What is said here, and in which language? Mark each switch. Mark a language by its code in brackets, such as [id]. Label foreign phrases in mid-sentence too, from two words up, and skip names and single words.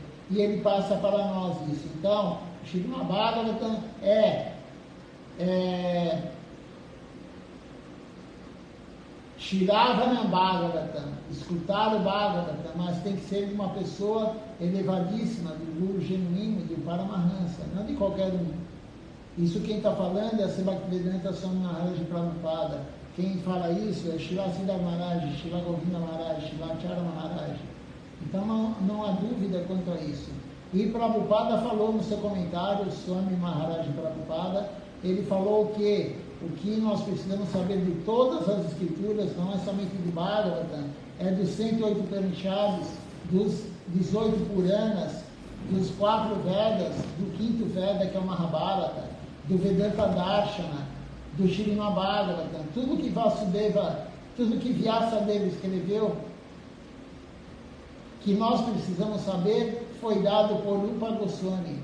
[pt] E ele passa para nós isso. Então, o Srimad Bhagavatam é Shiravana Bhagavatam, escutar o Bhagavatam, mas tem que ser de uma pessoa elevadíssima, do guru genuíno, de Paramahansa, não de qualquer um. Isso quem está falando é a Srila Bhaktivedanta Swami Maharaj Prabhupada. Quem fala isso é Srila Siddhar Maharaj, Srila Govinda Maharaj, Srila Acharya Maharaj. Então não há dúvida quanto a isso. E Prabhupada falou no seu comentário, Swami Maharaj Prabhupada, ele falou que o que nós precisamos saber de todas as escrituras, não é somente do Bhagavatam, é dos 108 Upanishads, dos 18 Puranas, dos 4 Vedas, do 5º Veda, que é o Mahabharata, do Vedanta Darshana, do Srimad Bhagavatam, tudo que Vasudeva, tudo que Vyasadeva escreveu, que nós precisamos saber, foi dado por Rupa Goswami.